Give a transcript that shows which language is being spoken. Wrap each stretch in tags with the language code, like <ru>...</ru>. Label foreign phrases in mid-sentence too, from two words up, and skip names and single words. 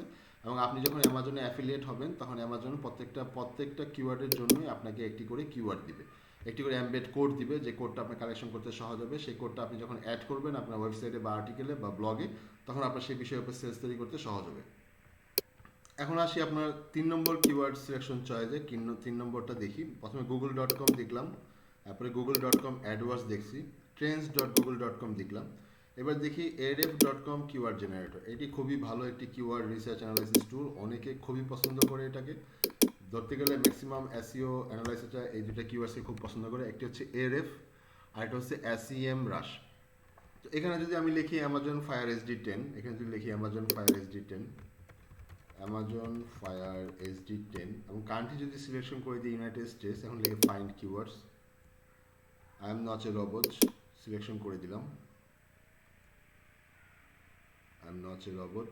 <bn>এবং আপনি যখন অ্যামাজনে অ্যাফিলিয়েট হবেন, তখন অ্যামাজন প্রত্যেকটা কিওয়ার্ডের জন্যই আপনাকে একটি করে কিওয়ার্ড দিবে, একটি করে</bn> <en>embed code</en> <bn>দিবে, যে কোডটা আপনি কালেকশন করতে সহজ হবে। সেই কোডটা আপনি যখন অ্যাড করবেন আপনার ওয়েবসাইটে বা আর্টিকেলে বা ব্লগে, তখন আপনার সেই বিষয়ের উপর সেলস তৈরি করতে সহজ হবে। এখন আসি আপনার 3 নম্বর</bn> <en>keyword selection choice.</en> <bn>3 নম্বরটা দেখি। প্রথমে google.com দেখলাম, তারপরে google.com অ্যাডওয়ার্ডস দেখছি, trends.google.com দেখলাম। এবার দেখি ahref.com</bn> <en>keyword generator.</en> <bn>এটি খুবই ভালো একটি</bn> <en>keyword research analysis tool,</en> <bn>অনেকে খুবই পছন্দ করে এটাকে। ধরতে গেলে</bn> <en>maximum SEO analysis</en> <bn>এই দুটো কিওয়ার্ডসকে খুব পছন্দ করে। একটি হচ্ছে ahref আর একটা হচ্ছে SEMrush। তো এখানে যদি আমি লিখি অ্যামাজন ফায়ার HD10, এখানে যদি লিখি অ্যামাজন ফায়ার HD10, অ্যামাজন ফায়ার HD10 এবং কান্ট্রি যদি সিলেকশন করে দিই ইউনাইটেড স্টেটস, এখন লিখে</bn> <en>find keywords, I am not a robot</en> <bn>সিলেকশন করে দিলাম,</bn> <en>I am not a robot.</en>